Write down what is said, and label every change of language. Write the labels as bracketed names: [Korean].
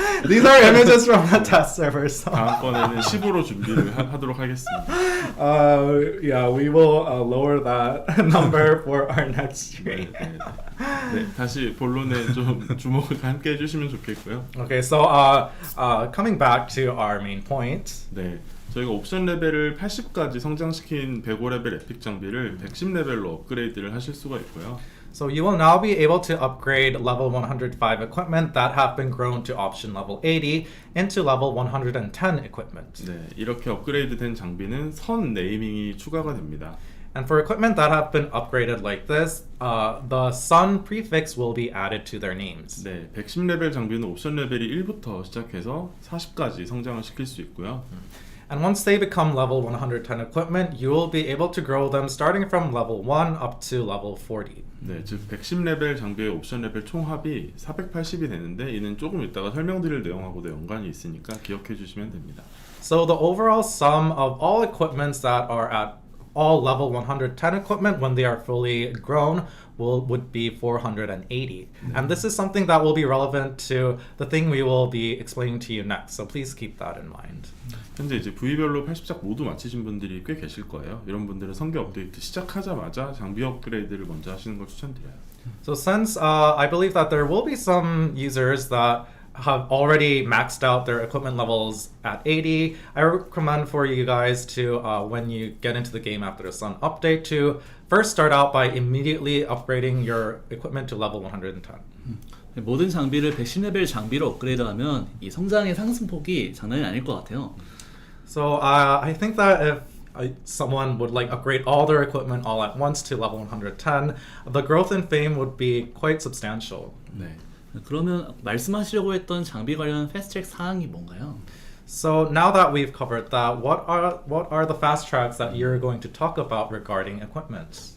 [English] These are images from the test server. So. [Korean] 다음번에는 10으로 준비를 하도록 하겠습니다. [English] Yeah, we will lower that number for our next stream. [Korean] 네, 다시 본론에 좀 주목을 함께 해주시면 좋겠고요. [English] Okay, so coming back to our main point. [Korean] 네, 저희가 옵션 레벨을 80까지 성장시킨 105레벨 에픽 장비를 110레벨로 업그레이드를 하실 수가 있고요. [English] So you will now be able to upgrade level 105 equipment that have been grown to option level 80 into level 110 equipment. [Korean] 네, 이렇게 업그레이드된 장비는 선 네이밍이 추가가 됩니다. [English] And for equipment that have been upgraded like this, the sun prefix will be added to their names. [Korean] 네, 110레벨 장비는 옵션 레벨이 1부터 시작해서 40까지 성장을 시킬 수 있고요. [English] And once they become level 110 equipment, you will be able to grow them starting from level 1 up to level 40. [Korean] 네, 즉 110레벨 장비의 옵션 레벨 총합이 480이 되는데 이는 조금 이따가 설명드릴 내용하고도 연관이 있으니까 기억해 주시면 됩니다. [English] So the overall sum of all equipments that are at all level 110 equipment when they are fully grown would be 480. And this is something that will be relevant to the thing we will be explaining to you next. So please keep that in mind. [Korean] 현재 이제 부위별로 80작 모두 마치신 분들이 꽤 계실 거예요. 이런 분들은 성계 업데이트 시작하자마자 장비 업그레이드를 먼저 하시는 걸 추천드려요. [English] So since I believe that there will be some users that have already maxed out their equipment levels at 80, I recommend for you guys to, when you get into the game after the Sun update, to first start out by immediately upgrading your equipment to level 110. [Korean] 모든 장비를 110레벨 장비로 업그레이드하면 이 성장의 상승폭이 장난이 아닐 것 같아요. [English] So I think that if someone would like upgrade all their equipment all at once to level 110, the growth in fame would be quite substantial. [Korean] 네. 그러면 말씀하시려고 했던 장비 관련 패스트트랙 사항이 뭔가요? [English] So now that we've covered that, what are the fast tracks that you're going to talk about regarding equipment?